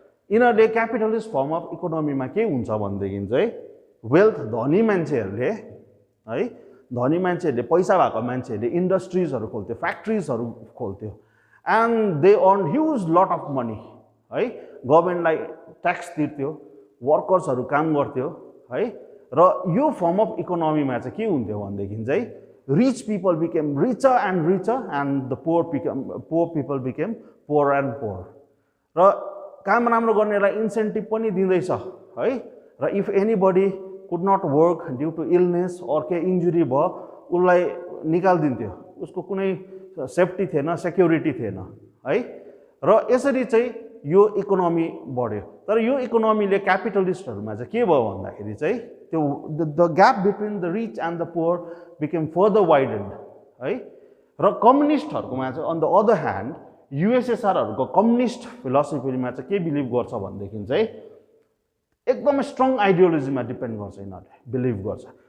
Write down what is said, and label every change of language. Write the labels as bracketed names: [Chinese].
[Nepali] यिनीहरूले capitalist form of इकोनोमीमा के हुन्छ भनेदेखि चाहिँ वेल्थ, धनी मान्छेहरूले है, धनी मान्छेहरूले, पैसा भएको मान्छेहरूले इन्डस्ट्रिजहरू खोल्थ्यो, फ्याक्ट्रिजहरू खोल्थ्यो, [English] and they earn huge lot of money [Nepali] है, गभर्मेन्टलाई ट्याक्स तिर्थ्यो, वर्कर्सहरू काम गर्थ्यो है। र यो फर्म अफ इकोनोमीमा चाहिँ के हुन्थ्यो भनेदेखि चाहिँ [English] Rich people became richer and the poor people became poor and poor. [Nepali] र काम राम्रो गर्नेलाई इन्सेन्टिभ पनि दिँदैछ है। र [English] if anybody could not work due to illness or [Nepali] के इन्जुरी भयो, उसलाई निकालिदिन्थ्यो, उसको कुनै सेफ्टी थिएन, सेक्युरिटी थिएन है। र यसरी चाहिँ यो इकोनोमी बढ्यो। तर यो इकोनोमीले क्यापिटलिस्टहरूमा चाहिँ के भयो भन्दाखेरि चाहिँ त्यो [English] the gap between the rich and the poor became further widened [Nepali] है। र कम्युनिस्टहरूकोमा चाहिँ [English] on the other hand [Nepali] युएसएसआरहरूको communist फिलोसफीमा चाहिँ के बिलिभ गर्छ भनेदेखि चाहिँ एकदमै स्ट्रङ आइडियोलोजीमा डिपेन्ड गर्छ, यिनीहरूले बिलिभ गर्छ।